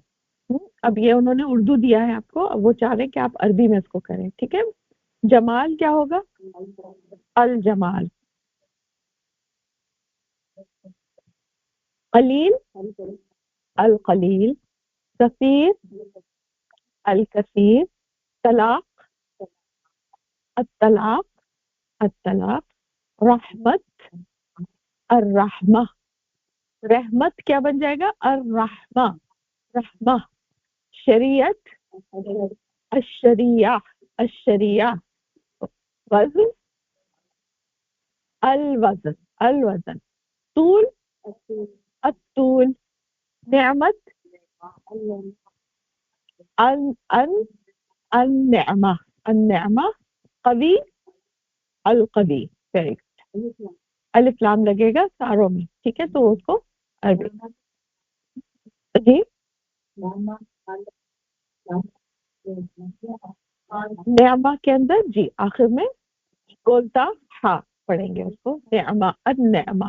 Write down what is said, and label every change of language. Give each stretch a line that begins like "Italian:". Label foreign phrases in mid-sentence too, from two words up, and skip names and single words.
Urdu: اب یہ انہوں نے اردو دیا ہے آپ کو، اب وہ چاہ رہے ہیں کہ آپ عربی میں اس کو کریں. ٹھیک ہے. جمال کیا ہوگا؟ الجمال.
Arabic: قلیل القلیل. کثیر الكثير. طلاق. الطلاق. الطلاق. رحمت. الرحمة.
Urdu: رحمت کیا بن جائے گا؟ الرحمة.
Arabic: رحمة. شريعة. الشريعة. الشريعة. وزن. الوزن. الوزن. طول. الطول. نعمت. अन अन النعمة. النعمة. قوي. القوي.
English: very good.
Urdu: الف لام لگے گا ساروں میں، ٹھیک ہے، تو اس کو عربی جی نعمہ کے اندر جی آخر میں گول تا ہاں پڑھیں گے اس کو نعمہ النعمہ.